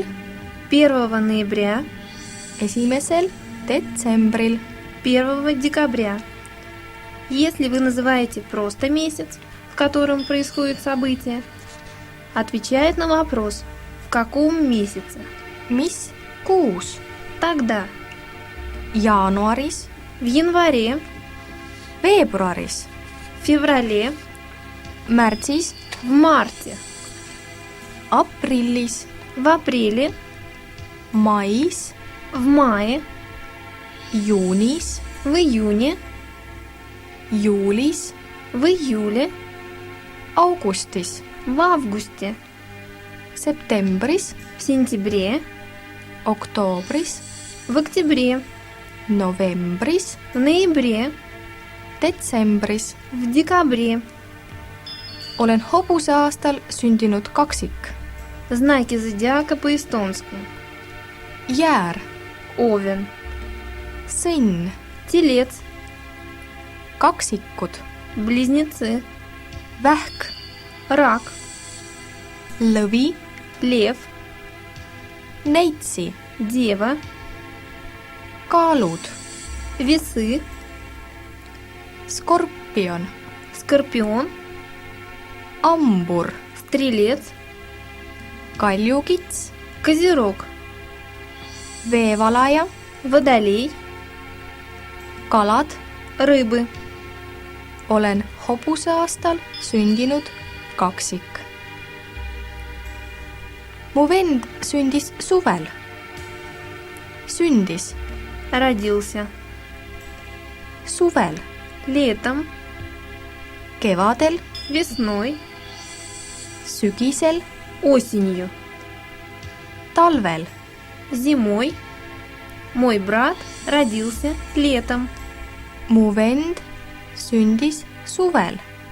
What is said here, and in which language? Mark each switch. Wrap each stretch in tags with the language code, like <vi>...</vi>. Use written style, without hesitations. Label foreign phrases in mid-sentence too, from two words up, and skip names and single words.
<ru>1 ноября,</ru> <et>1. detsembril,</et> <ru>1 декабря. Если вы называете просто месяц, в котором происходит событие, отвечает на вопрос «В каком месяце?»,</ru> <et>mis kuus,</et> <ru>тогда</ru> <et>jaanuaris,</et> <ru>в январе,</ru> <et>veebruaris,</et> <ru>в феврале,</ru> <et>märtsis,</et> <ru>в марте,</ru> <et>aprillis,</et> <ru>в апреле,</ru> <et>mais,</et> <ru>в мае,</ru> <et>juunis,</et> <ru>в июне,</ru> <et>juulis,</et> <ru>в июле,</ru> <et>augustis,</et> <ru>в августе,</ru> <et>septembris,</et> <ru>в сентябре,</ru> <et>oktoobris,</et> <ru>в октябре,</ru> <et>novembris,</et> <ru>в ноябре,</ru> <et>detsembris.</et> <ru>в декабре.</ru> <et>Olen hobuse aastal sündinud kaksik.</et> <ru>Знаки зодиака по-эстонски.</ru> <et>Jäär,</et> <ru>Овен,</ru> <et>sõnn,</et> <ru>Телец,</ru> <et>kaksikud,</et> <ru>Близнецы,</ru> <et>vähk,</et> <ru>Рак,</ru> <et>lõvi,</et> <ru>Лев,</ru> <et>neitsi,</et> <ru>Дева,</ru> <et>kaalud,</et> <ru>Весы,</ru> <et>skorpion,</et> <ru>Скорпион,</ru> <et>ambur,</et> <ru>Стрелец,</ru> <et>kaljukits,</et> <ru>Козерог,</ru> <et>veevalaja,</et> <ru>Водолей,</ru> <et>kalad.</et> <ru>Рыбы.</ru> <et>Olen hobuse aastal sündinud kaksik. Mu vend sündis suvel. Sündis</et> <ru>Родился</ru> <et>suvel,</et> <ru>летом,</ru> <et>kevadel,</et> <ru>весной,</ru> <et>sügisel,</et> <ru>осенью,</ru> <et>talvel.</et> <ru>зимой. Мой брат родился летом.</ru> <et>Mu vend sündis suvel.</et>